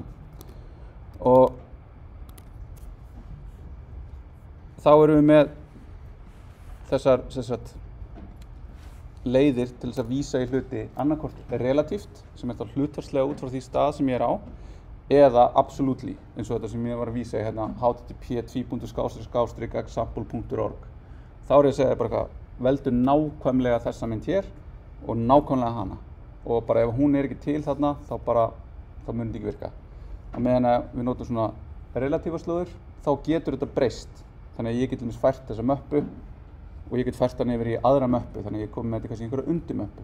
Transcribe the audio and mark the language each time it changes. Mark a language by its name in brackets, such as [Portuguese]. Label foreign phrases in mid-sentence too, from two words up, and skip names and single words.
[Icelandic] Og þá erum við með þessar leiðir til þess að vísa í hluti annarkvort relatíft, sem þá hlutfallslega út frá því stað sem ég á, eða absolutely, eins og þetta sem ég var að vísa í hérna, http://example.org. Þá ég að segja bara eitthvað, veldu nákvæmlega þessa mynd hér og nákvæmlega hana. Og bara ef hún ekki til þarna, þá mun þetta ekki virka. Á meðan að við notum svona relatífa slóður, þá getur þetta breyst. Þannig að ég get fært þessa möppu og ég get fært hann yfir í aðra möppu, þannig að ég komi með þetta kannski einhverja undirmöppu.